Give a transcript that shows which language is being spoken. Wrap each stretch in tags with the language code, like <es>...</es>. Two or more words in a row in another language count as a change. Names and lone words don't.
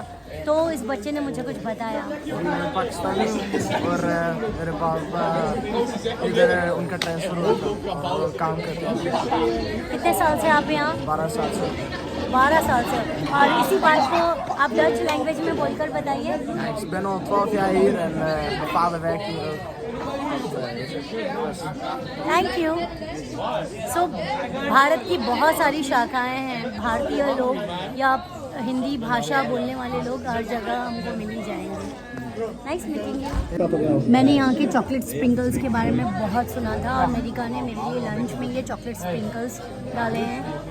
<hi>तो इस बच्चे ने मुझे कुछ बताया। मैं पाकिस्तानी हूँ और मेरे पापा इधर उनका ट्रांसफर हुआ था और काम करते हैं। कितने साल से आप यहाँ? 12 साल से 12 साल से। और इसी बात को आप</hi> <en>Dutch language</en> <hi>में बोलकर बताइए।</hi> <nl>Ik ben al 12 jaar hier en mijn vader werkt hier ook.</nl> <en>Thank you.</en> <hi>सो भारत की बहुत सारी शाखाएं हैं। भारतीय लोग या हिंदी भाषा बोलने वाले लोग हर जगह हमको मिल ही जाएंगे।</hi> <en>Nice meeting you.</en> <hi>मैंने यहाँ के</hi> <en>chocolate sprinkles</en> <hi>के बारे में बहुत सुना था और अमेरिका ने मेरे लिए लंच में ये</hi> <en>chocolate sprinkles</en> <hi>डाले हैं।</hi>